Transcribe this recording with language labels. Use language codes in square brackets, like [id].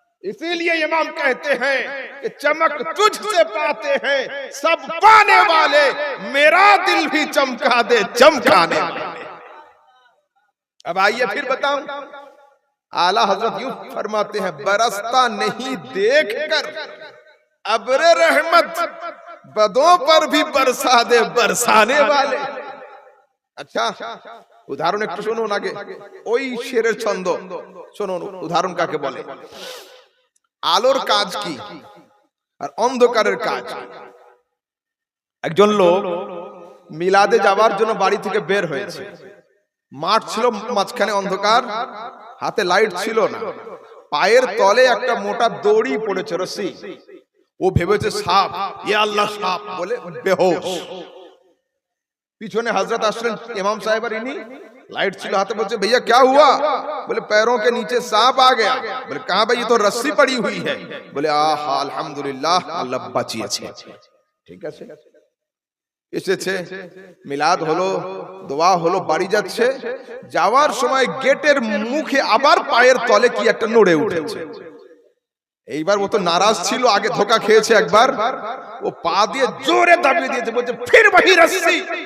[hi] इसीलिए इमाम कहते हैं कि चमक तुझसे पाते हैं सब पाने वाले, मेरा दिल भी चमका दे चमकाने वाले। अब आइए फिर बताऊं, आला हजरत यूं फरमाते हैं, बरसता नहीं देखकर अब्रे रहमत बदों पर भी बरसा दे बरसाने वाले। अच्छा उदाहरण एक [bn] শুনুন আগে, ওই শেরের ছন্দ শুনুন, উদাহরণ কাকে বলে? আলোর কাজ কি আর অন্ধকারের কাজ। একজন লোক মিলাদে যাওয়ার জন্য বাড়ি থেকে বের হয়েছে। মাঠ ছিল মাঝখানে অন্ধকার, হাতে লাইট ছিল না, পায়ের তলে একটা মোটা দড়ি পড়েছে, রশি। ও ভেবেছে সাপ, ইয়া আল্লাহ সাপ বলে বেहोश। পিছনে হযরত আসলেন ইমাম সাহেব আর ইনি, लाइट ছিল हाथ, [hi] बोलते भैया क्या हुआ? बोले पैरों के नीचे सांप आ गया। बोले कहां भाई? ये तो रस्सी पड़ी हुई है। बोले आहा अल्हम्दुलिल्लाह [bn] আল্লাহ বাঁচিয়েছে। ঠিক আছে, এসেছে মিলাদ হলো, দোয়া হলো, বাড়ি যাচ্ছে। যাওয়ার সময় গেটের মুখে আবার পায়ের তলে কি একটা নড়ে উঠেছে। এইবার ও তো নারাজ ছিল, আগে ধোকা খেয়েছে একবার, ও পা দিয়ে জোরে দাবিয়ে দিয়েছে, বলছে ফির [hi] वही रस्सी।